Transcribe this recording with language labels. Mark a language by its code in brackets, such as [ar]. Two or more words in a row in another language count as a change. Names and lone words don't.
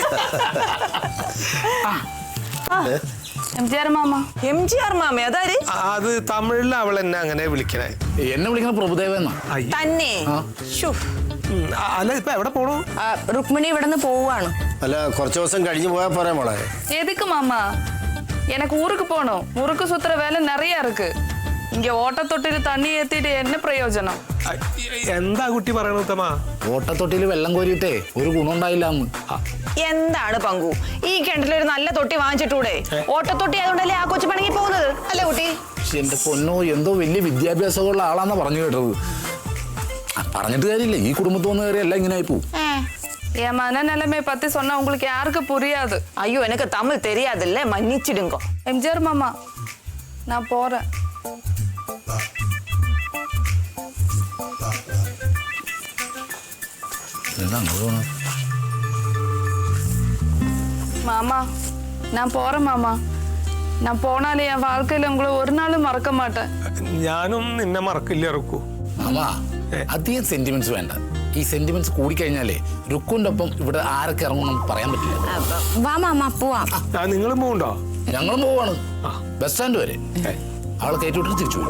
[ml] എംജിആർ മാമ. എംജിആർ മാമ അതാര്? അത് തമിഴിൽ അവൾ എന്നെ അങ്ങനെ വിളിക്കണേ. എന്നെ വിളിക്കുന്ന പ്രഭുദേവ എന്നാ. തന്നെ. അല്ല ഇപ്പൊ എവിടെ പോണു? രുക്മിണി ഇവിടെ നിന്ന് പോവാണ്. അല്ല കുറച്ച് ദിവസം കഴിഞ്ഞ് പോയാൽ പോരാ മോളെ? [ta] எதுக்கு மாமா? எனக்கு ஊருக்கு போகணும். முறுக்கு சுத்துற வேலை நிறைய இருக்கு. இங்க ஓட்டத்தொட்டில தண்ணி ஏத்திட்டு என்ன பிரயோஜനം? [ml] എന്താ കുട്ടി പറയണ ഉത്തമ? ഓട്ടത്തൊട്ടിയിൽ വെള്ളം കോരിയിട്ടേ ഒരു ഗുണം ഉണ്ടായില്ല എന്ന്. എന്താണ് പങ്കു, ഈ കിണറ്റിലൊരു നല്ല തൊട്ടി വാങ്ങിച്ചിട്ടൂടെ? ഓട്ടത്തൊട്ടി ആയതുകൊണ്ടല്ലേ ആ കൊച്ചു പണങ്ങി പോകുന്നത് അല്ലേ കുട്ടി? എന്റെ പൊന്നോ, എന്തോ വലിയ വിദ്യാഭ്യാസമുള്ള ആളാന്നാ പറഞ്ഞു കേട്ടത്. പറഞ്ഞിട്ട് കാര്യമില്ല, ഈ കുടുംബത്തിൽ വന്ന് കയറി എല്ലാം ഇങ്ങനെ ആയി പോവും. [ta] என் மனநிலைமையை பத்தி சொன்னா உங்களுக்கு யாருக்கு புரியாது. ஐயோ எனக்கு தமிழ் தெரியாதுல்ல, மன்னிச்சிடுங்க. எம்ஜிஆர் மாமா நான் போறேன். மாமா நான் போறேன் மாமா. நான் போனாலே என் வாழ்க்கையில உங்களை ஒரு நாளும் மறக்க மாட்டேன். [ml] ഞാനും നിന്നെ മറക്കില്ല റുക്കു. അമ്മാ അധികം സെന്റിമെന്റ്സ് വേണ്ട. ഈ സെന്റിമെന്റ്സ് കൂടിക്കഴിഞ്ഞാലേ രുക്കുവിന്റെ ഒപ്പം ഇവിടെ ആരൊക്കെ ഇറങ്ങും നമുക്ക് പറയാൻ പറ്റില്ല. വാ മാമാ പോവാം. നിങ്ങളും പോകണ്ടോ? ഞങ്ങളും പോവാണ് ബസ് സ്റ്റാൻഡ് വരെ. അവളെ കയറ്റിവിട്ട് തിരിച്ചു വരും.